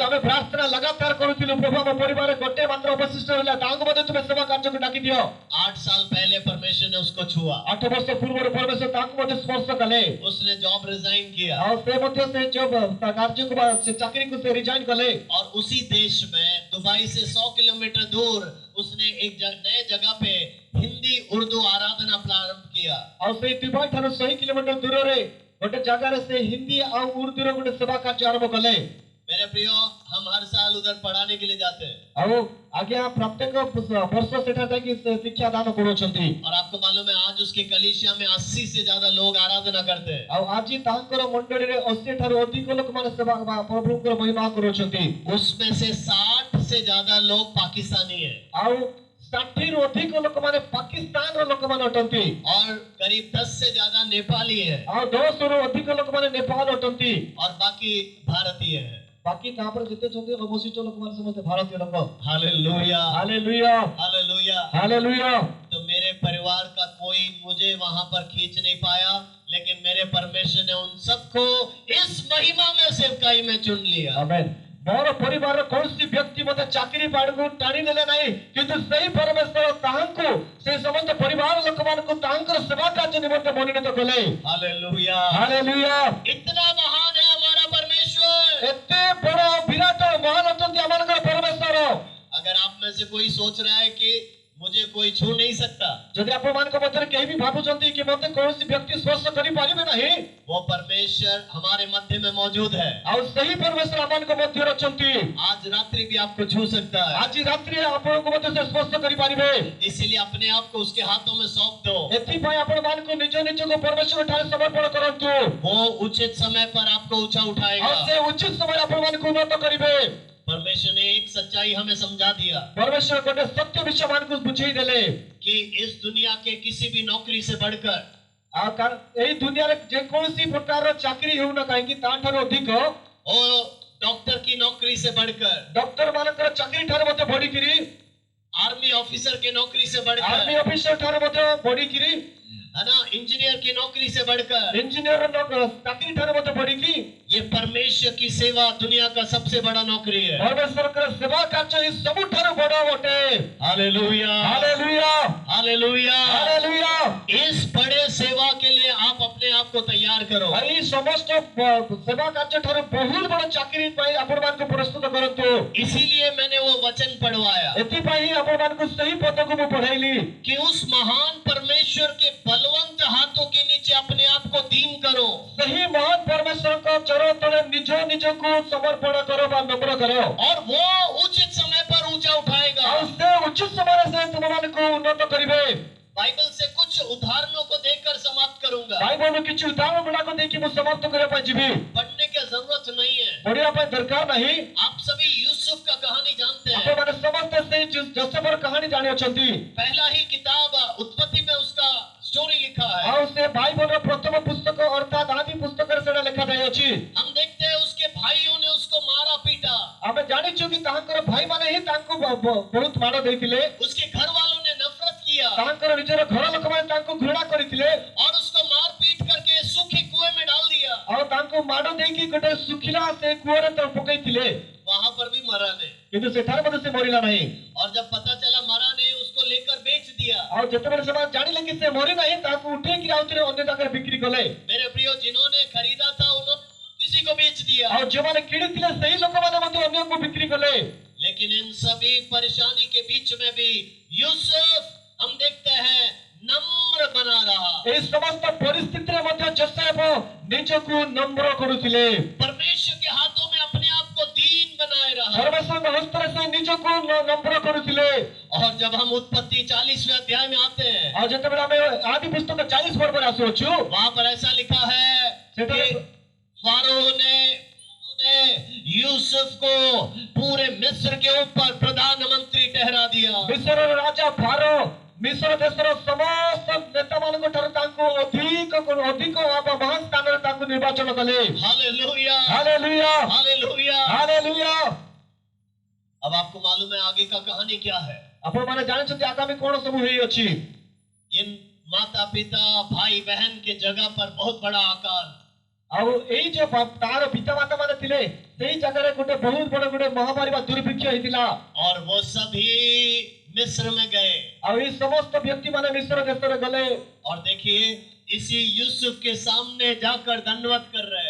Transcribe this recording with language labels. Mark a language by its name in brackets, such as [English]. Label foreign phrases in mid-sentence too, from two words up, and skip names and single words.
[Odia] ଆମେ ପ୍ରାର୍ଥନା ଲଗାତାର କରୁଥିଲୁ, ପ୍ରଭୁ ଆମ ପରିବାରରେ ଗୋଟେ ମାତ୍ର ଅବଶିଷ୍ଟ ରହିଲା, ତାଙ୍କୁ ମଧ୍ୟ ତୁମେ ସେବା କାର୍ଯ୍ୟକୁ ଡାକି ଦିଅ। [Hindi] 8 साल पहले परमेश्वर ने उसको छुआ, [Odia] 8 ବର୍ଷ ପୂର୍ବରୁ ପରମେଶ୍ୱର ତାଙ୍କୁ ମଧ୍ୟ ସ୍ପର୍ଶ କଲେ [Hindi] उसने [English] job resign [Hindi] किया [Odia] ଆଉ ସେ ମଧ୍ୟ ସେ ଯୋଉ ତା କାର୍ଯ୍ୟକୁ ବା ସେ ଚାକିରିକୁ ସେ ରିଜାଇନ୍ କଲେ [Hindi] और उसी देश में दुबई से 100 किलोमीटर दूर उसने एक नए जगह पे हिंदी उर्दू आराधना प्रारंभ किया। [Odia] ଆଉ ସେଇ ଦୁବାଇ ଠାରୁ 100 କିଲୋମିଟର ଦୂରରେ ଗୋଟେ ଜାଗାରେ ସେ ହିନ୍ଦୀ ଆଉ ଉର୍ଦ୍ଦୁର ଗୋଟେ ସେବା କାର୍ଯ୍ୟ ଆରମ୍ଭ କଲେ। [Hindi] मेरे प्रियो, हम हर साल उधर पढ़ाने के लिए जाते हैं [Odia] ଆଉ ଆଜ୍ଞା ପ୍ରତ୍ୟେକ ବର୍ଷ ସେଠାରେ ଯାଇକି ସେ ଶିକ୍ଷା ଦାନ କରୁଛନ୍ତି। [Hindi] और आपको मालूम है आज उसकी कलीसिया में 80 से ज्यादा लोग आराधना करते हैं। [Odia] ଆଉ ଆଜି ତାଙ୍କର ମଣ୍ଡଳୀରେ 80 ଠାରୁ ଅଧିକ ଲୋକମାନେ ସେବା ବା ପ୍ରଭୁଙ୍କର ମହିମା କରୁଛନ୍ତି। [Hindi] उसमें से 60 से ज्यादा लोग पाकिस्तानी हैं [Odia] ଆଉ 60 ରୁ ଅଧିକ ଲୋକମାନେ ପାକିସ୍ତାନର ଲୋକମାନେ ଅଟନ୍ତି [Hindi] और करीब 10 से ज्यादा नेपाली हैं [Odia] ଆଉ 10 ରୁ ଅଧିକ ଲୋକମାନେ ନେପାଳ ଅଟନ୍ତି [Hindi] और बाकी भारतीय हैं। [Odia] ବାକି ତାପରେ ଯେତେ ଅଛନ୍ତି ଅବଶିଷ୍ଟ ଲୋକମାନେ ସମସ୍ତେ ଭାରତୀୟ ଲୋକ। [Hindi] हालेलुया, [Odia] ହାଲେଲୁୟା [Hindi] हालेलुया। [Odia] ହାଲେଲୁୟା। [Hindi] तो मेरे परिवार का कोई मुझे वहां पर खींच नहीं पाया, लेकिन मेरे परमेश्वर ने उन सबको इस महिमा में सेवकाई में चुन लिया। आमेन। [Odia] ମୋର ପରିବାରର କୌଣସି ବ୍ୟକ୍ତି ମୋତେ ଚାକିରି ପାଡ଼କୁ ଟାଣି ନେଲେ ନାହିଁ, କିନ୍ତୁ ସେହି ପରମେଶ୍ୱର ତାହାଙ୍କୁ ସେ ସମସ୍ତ ପରିବାର ଲୋକମାନଙ୍କୁ ତାଙ୍କର ସେବା କାର୍ଯ୍ୟ ନିମନ୍ତେ ମନୋନୀତ କଲେ। [Hindi] हालेलुया, [Odia] ହାଲେଲୁୟା। [Hindi] इतना महान है हमारा परमेश्वर। [Odia] ଏତେ ବଡ଼ ବିରାଟ ମହାନ ଅଛନ୍ତି ଆମମାନଙ୍କର ପରମେଶ୍ୱର। [Hindi] अगर आप में से कोई सोच रहा है कि मुझे कोई छू नहीं सकता, [Odia] ଯଦି ଆପଣମାନଙ୍କ ମଧ୍ୟରେ କେହି ବି ଭାବୁଛନ୍ତି କି ମୋତେ କୌଣସି ବ୍ୟକ୍ତି ସ୍ପର୍ଶ କରିପାରିବେ ନାହିଁ, [Hindi] वो परमेश्वर हमारे मध्य में मौजूद है। [Odia] ଆଉ ସେହି ପରମେଶ୍ୱର ଆମମାନଙ୍କ ମଧ୍ୟରେ ଅଛନ୍ତି। [Hindi] आज रात्रि भी आपको छू सकता है, [Odia] ଆଜି ରାତିରେ ଆପଣଙ୍କୁ ମଧ୍ୟ ସେ ସ୍ପର୍ଶ କରିପାରିବେ। [Hindi] इसीलिए अपने आप को उसके हाथों में सौंप दो। [Odia] ଏଥିପାଇଁ ଆପଣମାନଙ୍କୁ ନିଜ ନିଜକୁ ପରମେଶ୍ୱର ଠାରେ ସମର୍ପଣ କରନ୍ତୁ। [Hindi] वो उचित समय पर आपको ऊंचा [Odia] ଆଉ [Hindi] उठाएगा। [Odia] ସେ ଉଚିତ ସମୟରେ ଆପଣମାନଙ୍କୁ ଉନ୍ନତ କରିବେ। [Hindi] परमेश्वर ने एक सच्चाई हमें समझा दिया [Odia] ପରମେଶ୍ୱର ଗୋଟେ ସତ୍ୟ ବିଷୟ ଆମମାନଙ୍କୁ ବୁଝେଇ ଦେଲେ [Hindi] कि इस दुनिया के किसी भी नौकरी से बढ़कर [Odia] ଆଉ ଏଇ ଦୁନିଆରେ ଯେକୌଣସି ପ୍ରକାରର ଚାକିରି ହେଉନା କାହିଁକି ତାଠାରୁ ଅଧିକ [Hindi] और डॉक्टर की नौकरी से बढ़कर, [Odia] ଡକ୍ଟର ମାନଙ୍କର ଚାକିରି ଠାରୁ ମଧ୍ୟ ବଢିକିରି, [English] army officer [Hindi] के नौकरी से [Odia] ଆର୍ମି [Hindi] बढ़कर, [Odia] ଅଫିସର ଠାରୁ ମଧ୍ୟ ବଢିକିରି, [Hindi] है ना, इंजीनियर की नौकरी से बढ़कर, [Odia] ଇଞ୍ଜିନିୟର ଚାକିରି ଠାରୁ ମଧ୍ୟ ବଢିକି [Hindi] ये परमेश्वर की सेवा दुनिया का सबसे बड़ा नौकरी है। [Odia] ପରମେଶ୍ୱରଙ୍କର ସେବା କାର୍ଯ୍ୟ ହିଁ ସବୁଠାରୁ ବଡ ଅଟେ। [Hindi] हालेलुया, [Odia] ହାଲେଲୁୟା [Hindi] हालेलुया। [Odia] ହାଲେଲୁୟା। [Hindi] इस बड़े सेवा के लिए आप अपने आप को तैयार करो। [Odia] ଆଉ ଏଇ ସମସ୍ତ ସେବା କାର୍ଯ୍ୟ ଠାରୁ ବହୁତ ବଡ ଚାକିରି ପାଇଁ ଆପଣମାନଙ୍କୁ ପ୍ରସ୍ତୁତ କରନ୍ତୁ। [Hindi] इसीलिए मैंने वो वचन पढ़वाया [Odia] ଏଥିପାଇଁ ହିଁ ଆପଣମାନଙ୍କୁ ସେହି ପଦକୁ ମୁଁ ପଢାଇଲି [Hindi] कि उस महान परमेश्वर के बलवंत हाथों के नीचे अपने आप को दीन करो [Odia] ସେହି ମହାନ ପରମେଶ୍ୱରଙ୍କ ଚରଣ ତଳେ ନିଜ ନିଜକୁ ସମର୍ପଣ କର ବା ନମ୍ର କର। [Hindi] और वो उचित समय पर ऊंचा उठाएगा। [Odia] ଆଉ ସେ ଉଚିତ ସମୟରେ ସେ ତୁମମାନଙ୍କୁ ଉନ୍ନତ କରିବେ। [Hindi] बाइबल से कुछ उदाहरणों को देकर समाप्त करूंगा। [Odia] ବାଇବଲରୁ କିଛି ଉଦାହରଣ ଗୁଡାକ ଦେଇକି ମୁଁ ସମାପ୍ତ କରିବା ପାଇଁ ଯିବି। [Hindi] पढ़ने की जरूरत नहीं है। [Odia] ପଢିବା ପାଇଁ ଦରକାର ନାହିଁ। [Hindi] आप सभी यूसुफ का कहानी जानते हैं। [Odia] ଆପଣମାନେ ସମସ୍ତେ ସେଇ ଯୋସେଫର କାହାଣୀ ଜାଣିଅଛନ୍ତି। [Hindi] पहला ही किताब उत्पत्ति में उसका स्टोरी लिखा है। [Odia] ଆଉ ସେ ବାଇବଲର ପ୍ରଥମ ପୁସ୍ତକ ଅର୍ଥାତ୍ ଆଦି ପୁସ୍ତକରେ ସେଟା ଲେଖାଯାଇଅଛି। [Hindi] हम देखते हैं उसके भाइयों ने उसको मारा पीटा, [Odia] ଆମେ ଜାଣିଛୁ କି ତାଙ୍କର ଭାଇମାନେ ହିଁ ତାଙ୍କୁ ବହୁତ ମାଡ଼ ଦେଇଥିଲେ। [Hindi] उसके घर वालों ने नफरत किया [Odia] ତାଙ୍କର ନିଜର ଘର ଲୋକମାନେ ତାଙ୍କୁ ଘୃଣା କରିଥିଲେ [Hindi] और उसको मार पीट करके सूखे कुएं में डाल दिया। [Odia] ଆଉ ତାଙ୍କୁ ମାଡ଼ ଦେଇକି ଗୋଟେ ଶୁଖିଲା ସେ କୂଅରେ ତ ପକେଇଥିଲେ, [Hindi] वहां पर भी मरा नहीं। [Odia] କିନ୍ତୁ ସେଠାରେ ମଧ୍ୟ ସେ ମରିଲା ନାହିଁ। [Hindi] और जब पता चला मरा नहीं, उसको लेकर बेच दिया। [Odia] ଆଉ ଯେତେବେଳେ ସେମାନେ ଜାଣିଲେ କି ସେ ମରି ନାହିଁ, ତାକୁ ଉଠେଇକି ଆଉଥରେ ଅନ୍ୟ ଜାଗାରେ ବିକ୍ରି କଲେ। [Hindi] मेरे प्रियो, जिन्होंने खरीदा था उन्होंने किसी को बेच दिया। [Odia] ଆଉ ଯେଉଁମାନେ କିଣିଥିଲେ ସେହି ଲୋକମାନେ ମଧ୍ୟ ଅନ୍ୟକୁ ବିକ୍ରି କଲେ। [Hindi] लेकिन इन सभी परेशानी के बीच में भी यूसुफ हम देखते हैं नम्र बना रहा। [Odia] ଏହି ସମସ୍ତ ପରିସ୍ଥିତିରେ ମଧ୍ୟ ଯୋସେଫ ନିଜକୁ ନମ୍ର କରୁଥିଲେ। [Hindi] परमेश्वर के हाथों में अपने आप को दीन बनाए रहा। [Odia] ପରମେଶ୍ୱରଙ୍କ ହସ୍ତରେ ସେ ନିଜକୁ ନମ୍ର କରୁଥିଲେ। [Hindi] और जब हम उत्पत्ति 40वें अध्याय में आते हैं, [Odia] ଆଉ ଯେତେବେଳେ ଆମେ ଆଦି ପୁସ୍ତକ 40 ପର୍ବରେ ଆସୁଅଛୁ, [Hindi] वहां पर ऐसा लिखा है कि फारो ने यूसुफ को पूरे मिस्र के ऊपर प्रधानमंत्री ठहरा दिया। [Odia] ମିଶ୍ରର ରାଜା ଫାରୋ ମିଶ୍ର ଦେଶର ସମସ୍ତ ନେତାମାନଙ୍କ ଠାରୁ ତାଙ୍କୁ ଅଧିକ ମହାନ ସ୍ଥାନରେ ତାଙ୍କୁ ନିର୍ବାଚନ କଲେ। [Hindi] हालेलुया, [Odia] ହାଲେଲୁୟା [Hindi] हालेलुया। [Odia] ହାଲେଲୁୟା। [Hindi] अब आपको मालूम है आगे का कहानी क्या है। [Odia] ଆପଣମାନେ ଜାଣିଛନ୍ତି ଆଗାମୀ କଣ ସବୁ ହେଇଅଛି। [Hindi] इन माता पिता भाई बहन के जगह पर बहुत बड़ा अकाल। [Odia] ଆଉ ଏଇ ଯୋଉ ତାର ପିତାମାତା ମାନେ ଥିଲେ ସେଇ ଜାଗାରେ ଗୋଟେ ବହୁତ ବଡ ଗୋଟେ ମହାମାରୀ ବା ଦୁର୍ଭିକ୍ଷ ହେଇଥିଲା। [Hindi] और वो सभी मिस्र में गए। [Odia] ଆଉ ଏଇ ସମସ୍ତ ବ୍ୟକ୍ତିମାନେ ମିଶ୍ର ଦେଶରେ ଗଲେ। [Hindi] और देखिए इसी यूसुफ के सामने जाकर दंडवत कर रहे हैं।